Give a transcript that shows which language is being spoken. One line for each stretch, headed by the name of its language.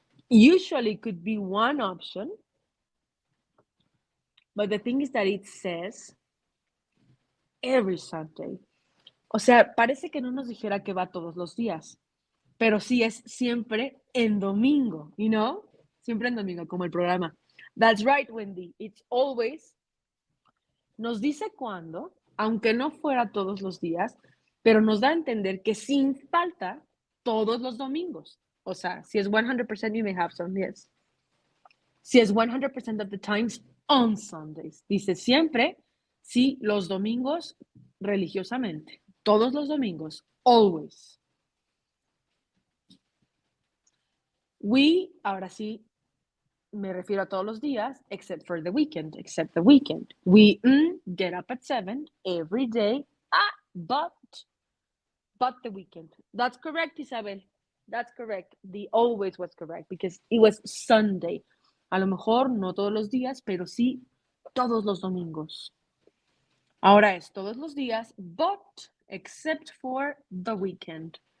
English: Usually could be one option, but the thing is that it says every Sunday.
Spanish: O sea, parece que no nos dijera que va todos los días, pero sí es siempre en domingo,
English: you know?
Spanish: Siempre en domingo, como el programa.
English: That's right, Wendy. It's always.
Spanish: Nos dice cuándo, aunque no fuera todos los días, pero nos da a entender que sin falta todos los domingos. O sea, si es 100%,
English: you may have some, yes.
Spanish: Si es 100%
English: of the times on Sundays.
Spanish: Dice siempre, sí, los domingos religiosamente. Todos los domingos, always. We, ahora sí, me refiero a todos los días,
English: except for the weekend, except the weekend. We get up at 7 every day, but the weekend. That's correct, Isabel. That's correct. The always was correct because it was Sunday.
Spanish: A lo mejor no todos los días, pero sí todos los domingos. Ahora es todos los días,
English: but except for the weekend.